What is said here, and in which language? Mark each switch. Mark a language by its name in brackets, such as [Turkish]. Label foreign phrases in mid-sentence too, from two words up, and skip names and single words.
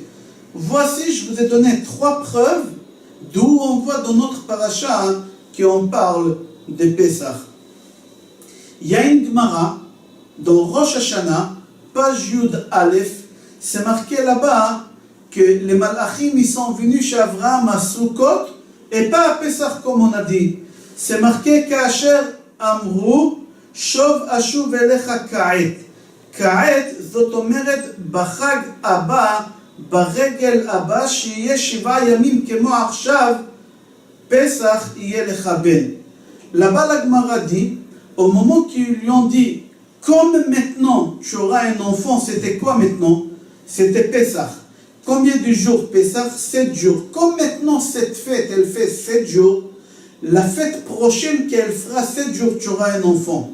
[French] Voici, je vous ai donné 3 preuves d'où on voit dans notre paracha qu'on parle de Pessah. Il y a une Gemara dans Rosh Hashanah, page Yud Aleph, c'est marqué là-bas que les malachim ils sont venus chez Avraham à Sukkot et pas à Pessah comme on a dit. C'est marqué [Hebrew] כאשר אמרו שוב אשוב אליך כעת. Ka'et זאת אומרת בחג הבא, ברגל הבא שיהיה 7 ימים כמו עכשיו, פסח יהיה לך בן. [French] Là-bas la Gemara dit, au moment qu'ils lui ont dit comme maintenant tu auras un enfant, c'était quoi maintenant? C'était Pessah. Combien de jours Pessah? 7 jours. Comme maintenant cette fête, elle fait 7 jours, la fête prochaine qu'elle fera 7 jours, tu auras un enfant.